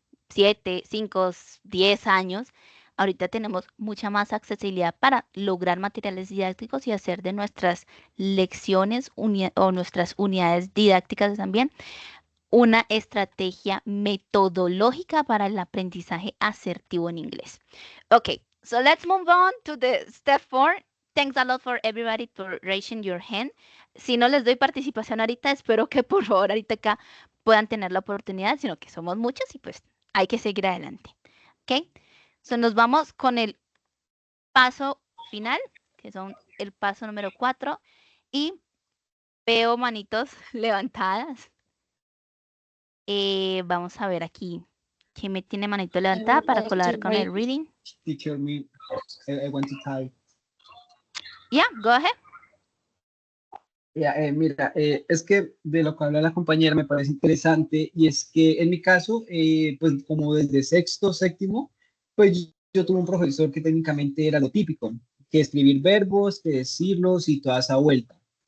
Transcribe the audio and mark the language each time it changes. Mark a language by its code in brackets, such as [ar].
[es] 7, 5, 10 años, ahorita tenemos mucha más accesibilidad para lograr materiales didácticos y hacer de nuestras lecciones o nuestras unidades didácticas también una estrategia metodológica para el aprendizaje asertivo en inglés. [en] Okay, so let's move on to the step 4. Thanks a lot for everybody for raising your hand. [es] Si no les doy participación ahorita, espero que por favor ahorita acá puedan tener la oportunidad, sino que somos muchos y pues hay que seguir adelante. Ok, so nos vamos con el paso final, que son el paso número 4, y veo manitos levantadas. Vamos a ver aquí. ¿Quién me tiene manito levantada para colaborar con el reading? [en] Teacher, me, I want to type. Yeah, go ahead. [es] Mira, es que de lo que habla la compañera me parece interesante y es que en mi caso, pues como desde sexto, séptimo, pues yo tuve un profesor que técnicamente era lo típico, que escribir verbos, que decirlos y toda esa vuelta.